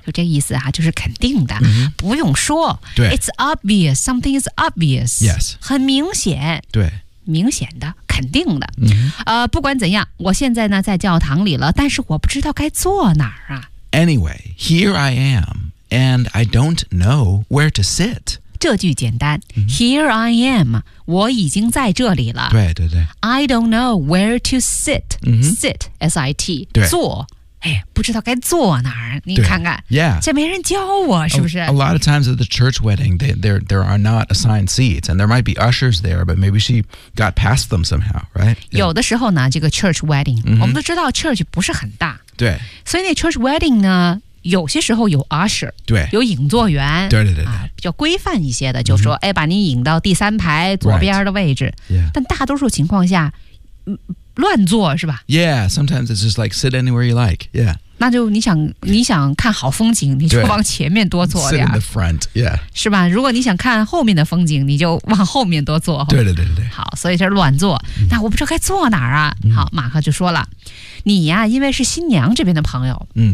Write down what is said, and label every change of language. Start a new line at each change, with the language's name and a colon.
Chinese: 就这个意思啊，就是肯定的、不用说对
English: It's obvious, something is obvious Yes
Chinese: 很明显对明显的肯定的、不管怎样我现在呢在教堂里了但是我不知道该坐哪儿啊
English: Anyway, here I am and I don't know where to sit
Chinese: 这句简单、
English: Here I am
Chinese: 我已经在这里了对
English: I don't know where to sit、Sit, S-I-T
Chinese: 对坐不知道该坐哪儿你看看
English: Yeah
Chinese: 这没人教我是不是
English: A lot of times at the church wedding there are not assigned seats And there might be ushers there But maybe she got past them somehow, right?、
Chinese: Yeah. 有的时候呢这个 church wedding、我们都知道 church 不是很大对所以那 church wedding 呢有些时候有 usher 对有引座员对、比较规范一些的就说、把你引到第三排左边的位置、 Yeah. 但大多数情况下乱坐是吧
English: Yeah, sometimes it's just like sit anywhere you like, yeah.
Chinese: 那就你想看好风景你就往前面多坐
English: 点。Sit in the front, yeah.
Chinese: 是吧如果你想看后面的风景你就往后面多坐。对。好所以这乱坐。那我不知道该坐哪儿啊好马克就说了。你呀、因为是新娘这边的朋友。